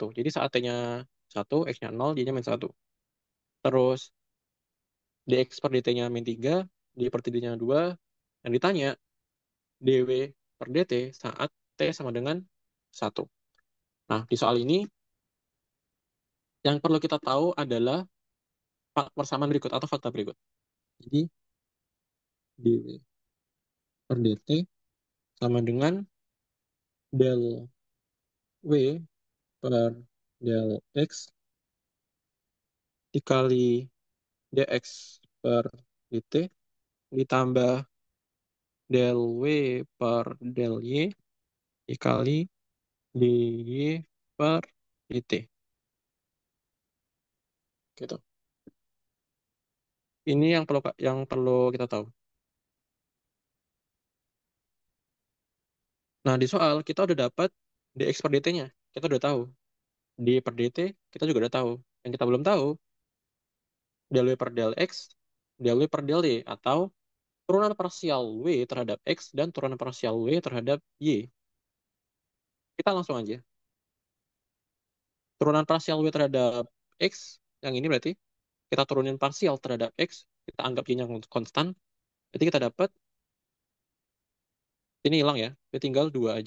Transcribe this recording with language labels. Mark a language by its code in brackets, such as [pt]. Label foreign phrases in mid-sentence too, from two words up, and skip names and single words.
[id] Jadi saat T-nya 1, X-nya 0, Y-nya min 1. Terus dx per dt-nya min 3, d per dt-nya 2, yang ditanya dw per dt saat T sama dengan 1. Nah, di soal ini yang perlu kita tahu adalah persamaan berikut atau fakta berikut. Jadi dw per dt sama dengan del w per del x dikali dx per dt ditambah del w per del y dikali dy per dt gitu. Ini yang perlu kita tahu. Nah, di soal kita udah dapat dx per dt-nya. Kita udah tahu. D per dt kita juga udah tahu. Yang kita belum tahu del w per del x, del w per del y atau turunan parsial W terhadap X dan turunan parsial W terhadap Y. Kita langsung aja. Turunan parsial W terhadap X, yang ini berarti kita turunin parsial terhadap X, kita anggap Y-nya konstan, berarti kita dapat, ini hilang ya, berarti tinggal 2 aja.